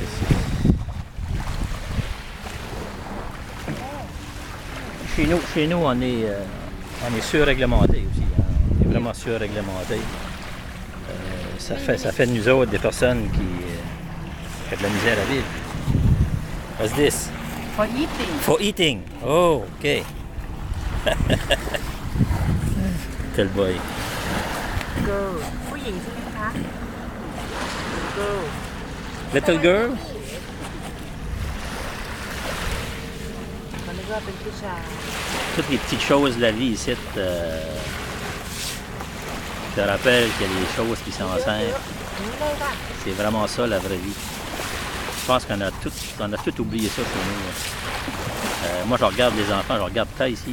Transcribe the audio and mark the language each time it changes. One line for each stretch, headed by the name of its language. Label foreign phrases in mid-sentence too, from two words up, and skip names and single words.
French: Chez nous, on est surréglementé aussi. Hein? On est vraiment surréglementé. Ça fait de nous autres des personnes qui ont de la misère à vivre.
English: What's this? For eating. For eating. Oh, okay. Tell boy.
Thai: Girl ผู้หญิงใช่ไหมคะ Girl
English: Little girl?
Thai: มันนึกว่าเป็นผู้ชาย
French: Toutes les petites choses de la vie ici te rappellent qu'il y a des choses qui sont simples. C'est vraiment ça la vraie vie. Je pense qu'on a tout oublié ça chez nous. Moi, je regarde les enfants, je regarde Ta ici.